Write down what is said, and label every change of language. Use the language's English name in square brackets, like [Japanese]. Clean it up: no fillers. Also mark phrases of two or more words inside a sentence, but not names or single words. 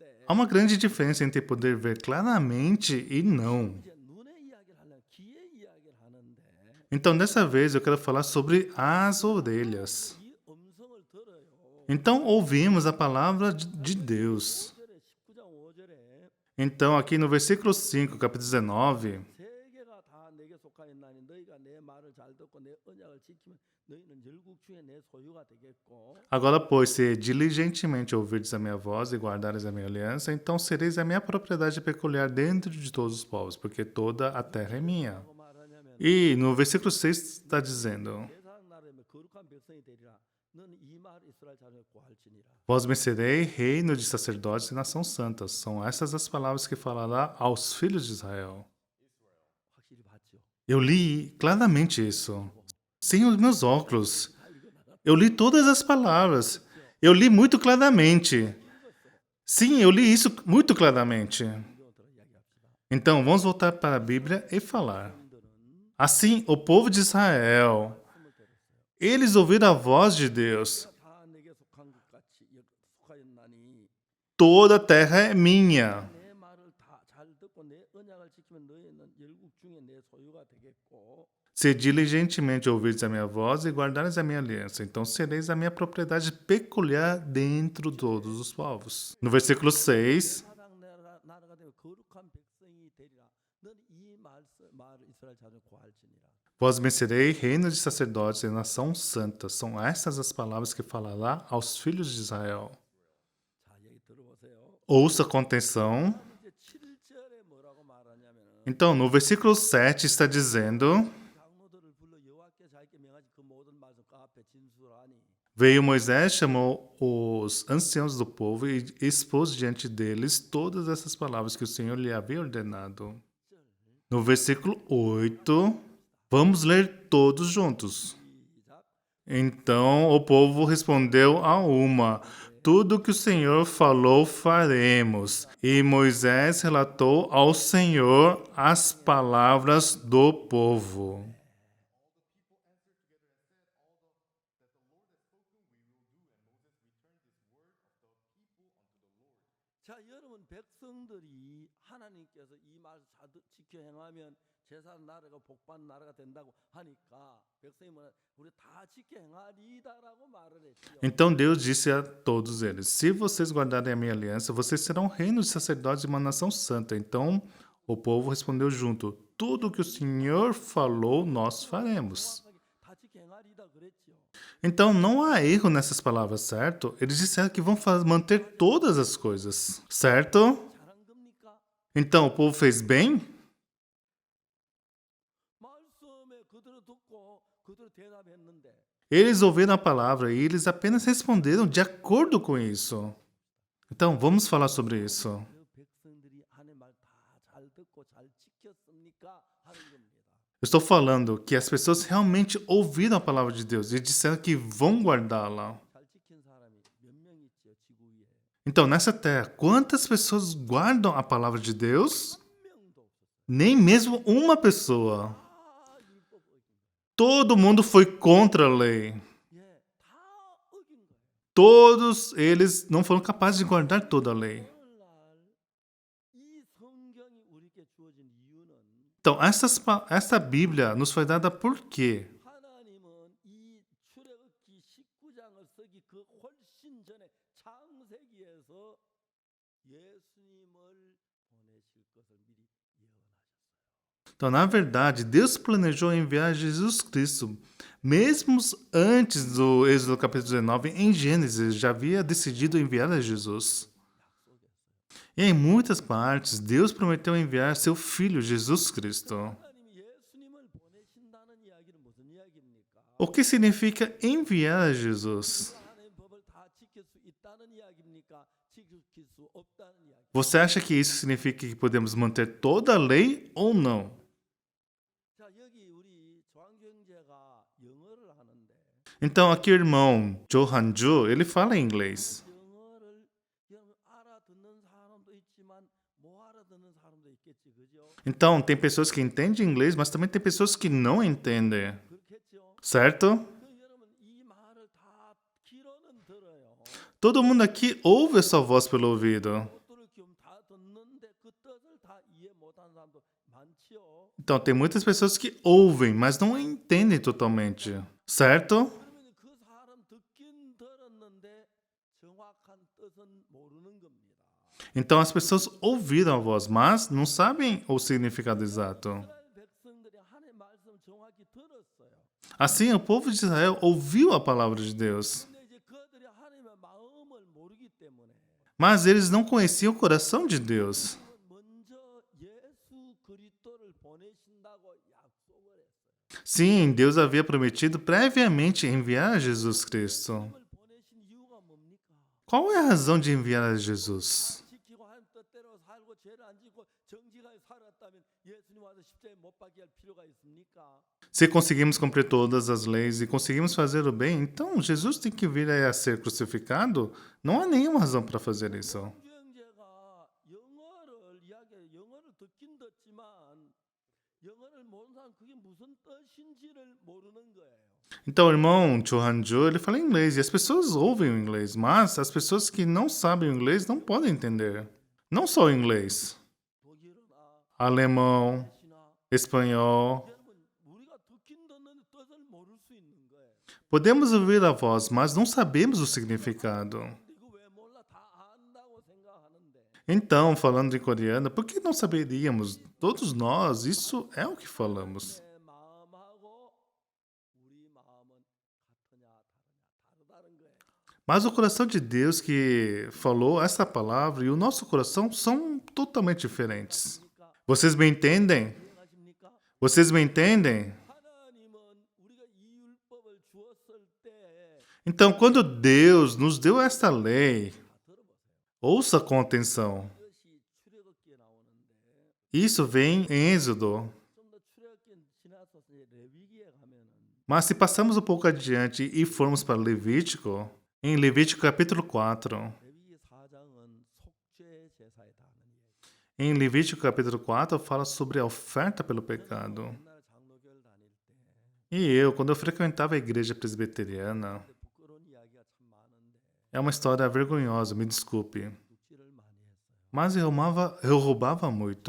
[Portuguese] Há uma grande diferença entre poder ver claramente e não. [Korean] 이제 눈의 이야기를 하려면 귀의 이야기를 하는데 [Portuguese] Então, dessa vez, eu quero falar sobre as orelhas. [Korean] 이 음성을 들어요. [Portuguese] Então, ouvimos a palavra de Deus. [Korean] 5절에 19장 5절에 [Portuguese] Então, aqui no versículo 5, capítulo 19, [Korean] 세계가 다 내게 속하였나니 너희가 내 말을 잘 듣고 내 언약을 지키면 너희는 열국 중에 내 소유가 되겠고 [Portuguese] agora, pois, se diligentemente ouvirdes a minha voz e guardares a minha aliança, então sereis a minha propriedade peculiar dentro de todos os povos, porque toda a terra é minha. [Korean] 라고 말하냐면 [Portuguese] E no versículo 6 está dizendo, [Korean] 세상 나라에 거룩한 백성이 되리라 너는 이 말 이스라엘 자손에 구할지니라. [Portuguese] vós me serei reino de sacerdotes e nação santa. São essas as palavras que falará aos filhos de Israel. [Korean] 확실히 봤죠. [Portuguese] Eu li claramente isso, sem os meus óculos. Eu li todas as palavras. Eu li muito claramente. Sim, eu li isso muito claramente. [Korean] 성경으로 이야기합시다. [Portuguese] Então, vamos voltar para a Bíblia e falar. Assim, o povo de Israel, eles ouviram a voz de Deus. [Korean] 다 내게 속한 것 같이 속하였나니 [Portuguese] Toda a terra é minha. [Korean] 내 말을 다 잘 듣고 내 언약을 지키면 너희는 열국 중에 내 소유가 되겠고 [Portuguese] Se diligentemente ouvirdes a minha voz e guardares a minha aliança, então sereis a minha propriedade peculiar dentro de todos os povos. No versículo 6, [Korean] 세상 나라가 되면 거룩한 백성이 되리라. 너는 이 말 이스라엘 자손 구할지니라. [Portuguese] vós me serei reino de sacerdotes e nação santa. São estas as palavras que falará aos filhos de Israel. [Korean] 자, 여기 들어보세요. [Portuguese] Ouça com atenção. [Korean] 이제 7절에 뭐라고 말하냐면은 [Portuguese] Então, no versículo 7 está dizendo: [Korean] 장로들을 불러 여호와께 자기께 명하신 그 모든 말씀 그 앞에 진술하니 [Portuguese] Veio Moisés, chamou os anciãos do povo e expôs diante deles todas essas palavras que o Senhor lhe havia ordenado. No versículo 8, vamos ler todos juntos. [Korean] 시작. [Portuguese] Então o povo respondeu a uma: Tudo que o Senhor falou faremos. E Moisés relatou ao Senhor as palavras do povo. [Korean] 자, 여러분 백성들이 하나님께서 이 말 지켜 행하면 제사장 나라가 복받는 나라가 된다고 하니까 백성이 뭐라 우리 다 지켜 행하리다라고 말을 했지요. [Portuguese] Então Deus disse a todos eles: Se vocês guardarem a minha aliança, vocês serão reino de sacerdotes e uma nação santa. Então o povo respondeu junto: Tudo que o Senhor falou, nós faremos. [Korean] 다 지켜 행하리다 그랬지요. [Portuguese] Então não há erro nessas palavras, certo? Eles disseram que vão manter todas as coisas, certo? [Korean] 잘한 겁니까? [Portuguese] Então o povo fez bem? [Korean] 말씀에 그대로 듣고 그대로 대답했는데 [Portuguese] Eles ouviram a palavra e eles apenas responderam de acordo com isso. Então vamos falar sobre isso. [Korean] 그 백성들이 하나님 말 다 잘 듣고 잘 지켰습니까? 하는 겁니다. [Portuguese] Eu estou falando que as pessoas realmente ouviram a palavra de Deus e disseram que vão guardá-la. [Korean] 잘 지킨 사람이 몇 명 있지요, 지구 위에? [Portuguese] Então, nessa terra, quantas pessoas guardam a palavra de Deus? [Korean] 한 명도 없었어요. [Portuguese] Nem mesmo uma pessoa. [Korean] 다 율법 어긴 거예요. [Portuguese] Todo mundo foi contra a lei. [Korean] 예, 다 어긴 거예요. [Portuguese] Todos eles não foram capazes de guardar toda a lei. [Korean] 오늘날 이 성경이 우리에게 주어진 이유는 [Portuguese] Então, essa Bíblia nos foi dada por quê? [Korean] 하나님은 훨씬 전에 창세기에서 예수님을 보내실 것을 미리 예언하셨어요. [Portuguese] Então, na verdade, Deus planejou enviar Jesus Cristo. Mesmo antes do Êxodo capítulo 19, em Gênesis, já havia decidido enviar a Jesus. [Korean] 약속했어요. [Portuguese] E em muitas partes, Deus prometeu enviar seu Filho, Jesus Cristo. [Korean] 하나님이 예수님을 보내신다는 이야기는 무슨 이야기입니까? [Portuguese] O que significa enviar a Jesus? [Korean] 하나님의 법을 다 지킬 수 있다는 이야기입니까? 지킬 수 없다는 이야기. [Portuguese] Você acha que isso significa que podemos manter toda a lei ou não? [Korean] 자, 여기 우리 조항경제가 영어를 하는데 [Portuguese] Então, aqui o irmão Johanju, ele fala em inglês. [Korean] 영어를 알아듣는 사람도 있지만 못 알아듣는 사람도 있겠지, 그죠? [Portuguese] Então, tem pessoas que entendem inglês, mas também tem pessoas que não entendem. [Korean] 그렇겠죠? [Portuguese] Certo? [Korean] 그 여러분 이 말을 다 귀로는 들어요. [Portuguese] Todo mundo aqui ouve a sua voz pelo ouvido. [Korean] 것들을 좀 다 듣는데 그 뜻을 다 이해 못하는 사람도 많지요. [Portuguese] Então, tem muitas pessoas que ouvem, mas não entendem totalmente. Certo? [Korean] 그러면 그 사람 듣긴 들었는데 정확한 뜻은 모르는 겁니다. [Portuguese] Então, as pessoas ouviram a voz, mas não sabem o significado exato. [Korean] 이스라엘 백성들이 하나님의 말씀 정확히 들었어요. [Portuguese] Assim, o povo de Israel ouviu a palavra de Deus, [Korean] 근데 이제 그들이 하나님의 마음을 모르기 때문에 [Portuguese] mas eles não conheciam o coração de Deus. [Korean] 먼저 예수 그리스도를 보내신다고 약속을 했어요. [Portuguese] Sim, Deus havia prometido previamente enviar Jesus Cristo. [Korean] 하나님을 보내신 이유가 뭡니까? [Portuguese] Qual é a razão de enviar a Jesus? [Korean] 지키고 하나님 뜻대로 살고 죄를 안 짓고 정직하게 살았다면 예수님 와서 십자가에 못 박게 할 필요가 있습니까? [Portuguese] Se conseguimos cumprir todas as leis e conseguimos fazer o bem, então Jesus tem que vir aí a ser crucificado? Não há nenhuma razão para fazer isso. [Korean] 형제가 영어를 듣긴 듣지만 영어를 모르는 사람 그게 무슨 뜻인지를 모르는 거예요. [Portuguese] Então, o irmão Chohanju, ele fala inglês e as pessoas ouvem o inglês, mas as pessoas que não sabem o inglês não podem entender. Não só o inglês, [Korean] 독일어나 [Portuguese] alemão, [Korean] 시나 [Portuguese] espanhol. [Korean] 여러분 우리가 듣긴 듣는데 뜻을 모를 수 있는 거예요. [Portuguese] Podemos ouvir a voz, mas não sabemos o significado. [Korean] 근데 이거 왜 몰라? 다 안다고 생각하는데 [Portuguese] Então, falando em coreano, por que não saberíamos? Todos nós, isso é o que falamos. [Korean] 내 마음하고 우리 마음은 같으냐 다르다는 거예요. [Portuguese] Mas o coração de Deus que falou essa palavra e o nosso coração são totalmente diferentes. [Korean] 그러니까 [Portuguese] Vocês me entendem? [Korean] 이해하십니까? [Portuguese] Vocês me entendem? [Korean] 하나님은 우리가 이 율법을 주었을 때 [Portuguese] Então, quando Deus nos deu esta lei, [Korean] 다 들어보세요. [Portuguese] ouça com atenção. [Korean] 이것이 출애굽기에 나오는데 [Portuguese] Isso vem em Êxodo. [Korean] 좀 더 출애굽기 지나서 이제 레위기에 가면은 [Portuguese] Mas se passamos um pouco adiante e formos para Levítico, em Levítico capítulo 4, [Korean] 레위기 4장은 속죄 제사에 다하는 얘기. [Portuguese] em Levítico capítulo 4 fala sobre a oferta pelo pecado. [Korean] 옛날 장로교를 다닐 때 [Portuguese] E eu, quando eu frequentava a igreja presbiteriana, [Korean] 근데 부끄러운 이야기가 참 많은데 [Portuguese] é uma história vergonhosa, me desculpe, [Korean] 묵지를 많이 했어요. [Portuguese] mas eu roubava muito.